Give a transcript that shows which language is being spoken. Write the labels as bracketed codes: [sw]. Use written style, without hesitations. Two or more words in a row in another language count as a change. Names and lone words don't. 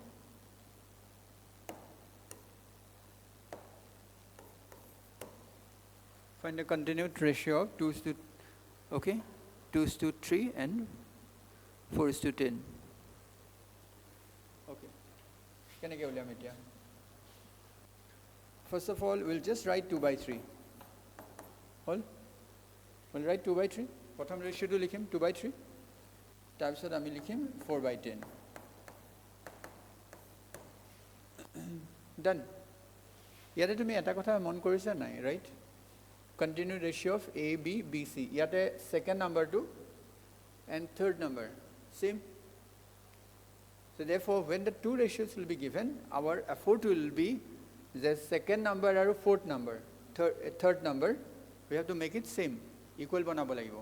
[en] Find the continued ratio of 2:3 and 4:10. Okay. Can I give you a First of all, we'll just write 2/3. We'll write 2/3. [as] প্ৰথম ratio টো লিখিম 2/3। তাৰপিছত আমি লিখিম 4/10. [en] Done. [as] য'ত তুমি এটা কথা মন কৰিছা নাই, [en] right? Continued ratio of A, B, B, C. Yate second number to and third number. Same. So therefore, when the two ratios will be given, our effort will be the second number or fourth number, third number, we have to make it same, equal [as] বনাব লাগিব.